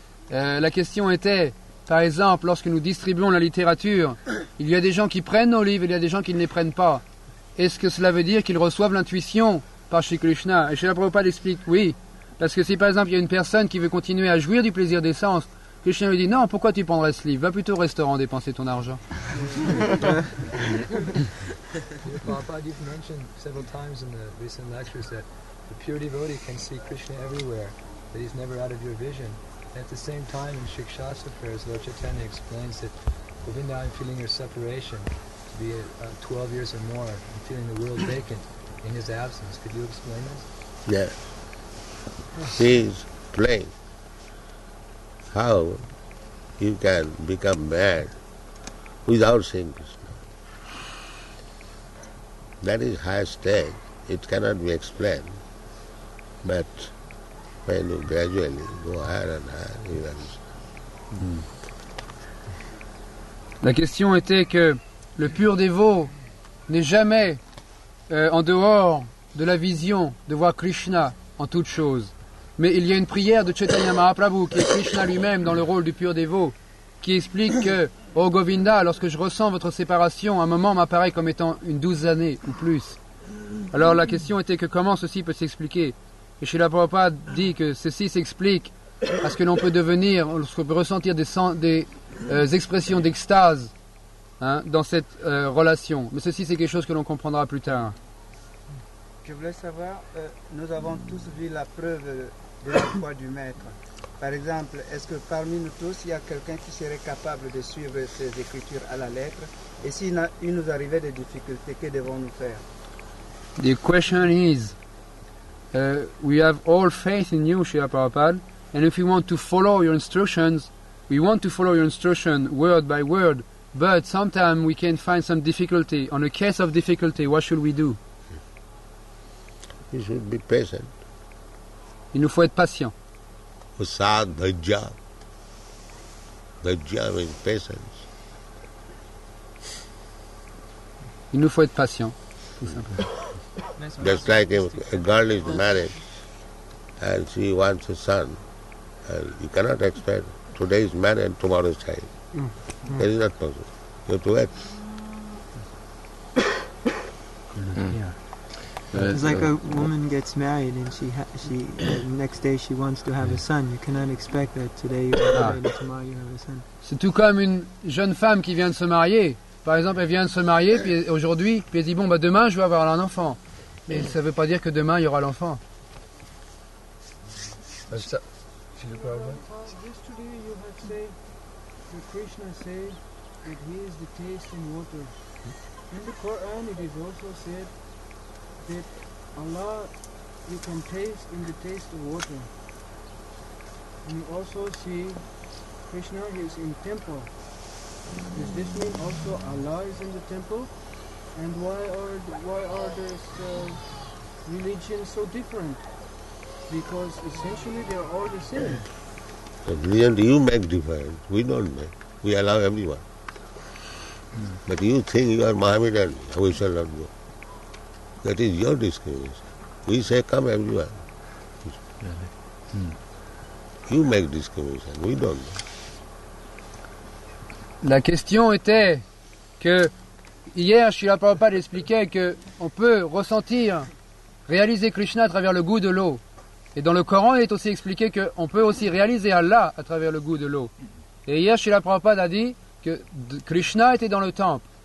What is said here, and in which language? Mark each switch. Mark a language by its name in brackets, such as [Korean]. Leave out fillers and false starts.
[French] La question était, par exemple, lorsque nous distribuons la littérature, il y a des gens qui prennent nos livres et il y a des gens qui ne les prennent pas. Est-ce que cela veut dire qu'ils reçoivent l'intuition par Shri Krishna? Et Srila Prabhupada explique, oui. Parce que si par exemple il y a une personne qui veut continuer à jouir du plaisir des sens, Krishna lui dit, non, pourquoi tu prendrais ce livre? Va plutôt au restaurant dépenser ton argent. [English] Prabhupada, you've mentioned several times in the recent lectures that the pure devotee can see Krishna everywhere, that he's never out of your vision. And at the same time, in Shikshastra prayers, Lord Chaitanya explains that, Govinda, I'm feeling your separation, to be 12 years or more, and feeling the world vacant in his absence. Could you explain this? Yes. He is plain. How you can become mad without seeing Krishna? That is highest stage. It cannot be explained. But when you gradually go higher and higher, you understand. [French] La question était que le pur dévot n'est jamais en dehors de la vision de voir Krishna en toutes choses. Mais il y a une prière de Chaitanya Mahaprabhu, qui est Krishna lui-même dans le rôle du pur dévot, qui explique que, oh Govinda, lorsque je ressens votre séparation, un moment m'apparaît comme étant une 12 années ou plus. Alors la question était que comment ceci peut s'expliquer. Et Srila Prabhupada dit que ceci s'explique à ce que l'on peut devenir, lorsqu'on peut ressentir des expressions d'extase dans cette relation. Mais ceci c'est quelque chose que l'on comprendra plus tard. [English] So she asked also that, [French] Je voulais savoir, nous avons tous vu la preuve de la foi du Maître. Par exemple, est-ce que parmi nous tous, il y a quelqu'un qui serait capable de suivre ces écritures à la lettre? Et s'il nous arrivait des difficultés, que devons-nous faire? [English] The question is, we have all faith in you, Srila Prabhupada, and if we want to follow your instructions, we want to follow your instruction word by word, but sometimes we can find some difficulty. On a case of difficulty, what should we do? You should be patient. [French] Il nous faut être patient. [Sanskrit] Usad, dhajya. Dhajya [English] means patience. [French] Il nous faut être patient, tout simplement. [English] Just like a girl is married and she wants a son, and you cannot expect today is married, tomorrow is child. That is not possible. You have to wait. It's like a woman gets married and next day she wants to have a son. You cannot expect that today you are married and tomorrow you have a son. [French] C'est tout comme une jeune femme qui vient de se marier. Par exemple, elle vient de se marier puis aujourd'hui, puis elle dit bon demain je vais avoir un enfant. Mais ça ne veut pas dire que demain il y aura l'enfant. [English] Yesterday you had said that Krishna said that he is the taste in water. In the Quran it is also said that Allah you can taste in the taste of water. And you also see Krishna is in temple. Does this mean also Allah is in the temple? And why are these religions so different? Because essentially they are all the same. The religion you make different. We don't make. We allow everyone. But you think you are Mohammedan, we shall not go. That is your discrimination. We say come everyone. You make discrimination. We don't make. [French] La question était que hier, Srila Prabhupada expliquait qu'on peut ressentir, réaliser Krishna à travers le goût de l'eau. Et dans le Coran, il est aussi expliqué qu'on peut aussi réaliser Allah à travers le goût de l'eau. Et hier, Srila Prabhupada a dit que Krishna était dans le temple.